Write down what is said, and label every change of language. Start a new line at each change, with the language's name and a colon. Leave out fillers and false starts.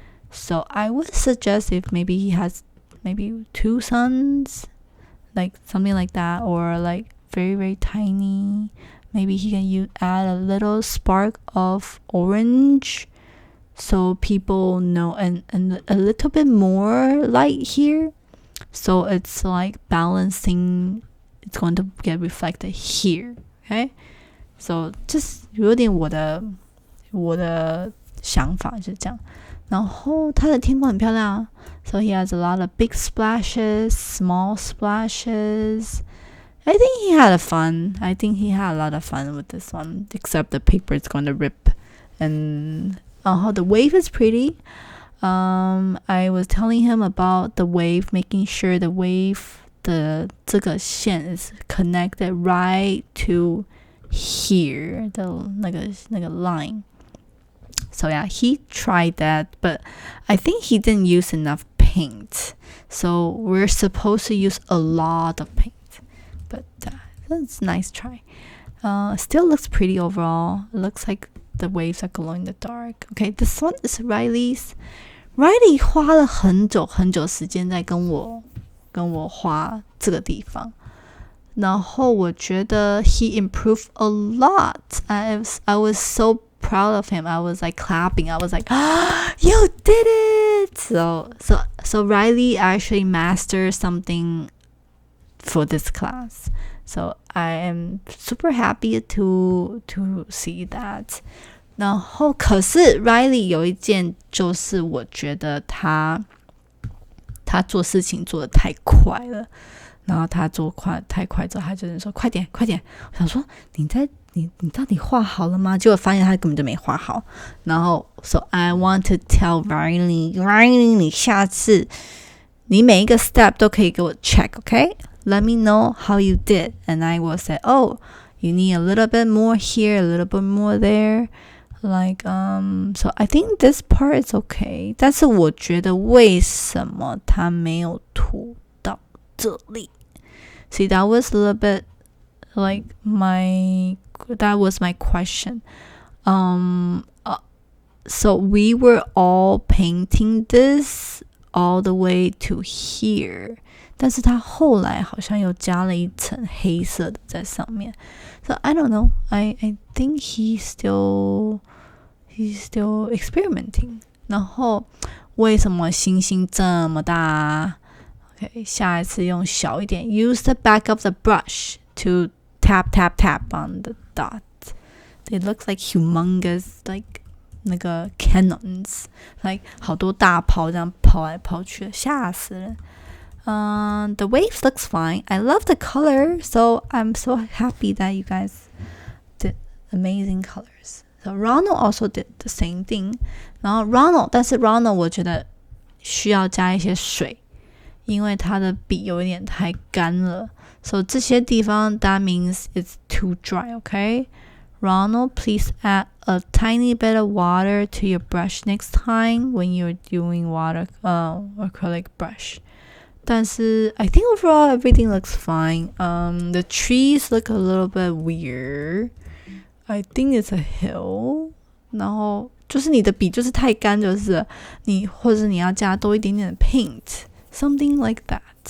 English: So I would suggest if maybe he has maybe two suns, like something like that, or like very, very tiny. Maybe he can add a little spark of orange so people know, and a little bit more light here. So it's like balancing, it's going to get reflected here. Okay? So just
Chinese: 有点我的想法是这样。然后它的天空很漂亮啊。
English: So he has a lot of big splashes, small splashes. I think he had fun. I think he had a lot of fun with this one, except the paper is going to rip. And the wave is pretty. I was telling him about the wave, making sure the wave
Chinese: 的这个线
English: is connected right to here,
Chinese: 的那个
English: line. So yeah, he tried that, but I think he didn't use enough paint. So we're supposed to use a lot of paint. But that's a nice try. Still looks pretty overall. It looks like the waves are glowing in the dark. Okay, this one is Riley's.
Chinese: Riley 花了很久时间在跟我画这个地方。然后我觉得
English: he improved a lot. I was so proud of him. I was like clapping. I was like, oh, you did it! So Riley actually mastered something for this class. So I am super happy to see that.
Chinese: 然后可是 Riley 有一件就是我觉得他做事情做得太快了。然后他做太快之后，他就是说快点。我想说你到底画好了吗？结果发现他根本就没画好。然后
English: So I want to tell Riley
Chinese: 你下次你每一个
English: step
Chinese: 都可以给我
English: check, okay? Let me know how you did. And I will say, oh, you need a little bit more here, a little bit more there. Like, so I think this part is okay.
Chinese: 但是我觉得为什么他没有涂到这里？
English: See, that was a little bit like that was my question. So we were all painting this all the way to here.
Chinese: 但是他后来好像又加了一层黑色的在上面。
English: So I don't know. I think he's still experimenting.
Chinese: 然后为什么星星这么大？
English: Okay,
Chinese: 下一次用小一点
English: Use the back of the brush to tap on the dot. It looks like humongous, like
Chinese: 那个
English: cannons. Like
Chinese: 好多大炮这样跑来跑去，吓死人。
English: The waves looks fine. I love the color, so I'm so happy that you guys did amazing colors. So Ronald also did the same thing.
Chinese: 然后但是 Ronald 我觉得需要加一些水。因为它的笔有一点太干了
English: So
Chinese: 这些地方
English: that means it's too dry, okay? Ronald, please add a tiny bit of water to your brush next time when you're doing acrylic brush.
Chinese: 但是
English: I think overall everything looks fine. The trees look a little bit weird. I think it's a hill.
Chinese: 然后就是你的笔就是太干，就是或者你要加多一点点的 paint.
English: Something like that.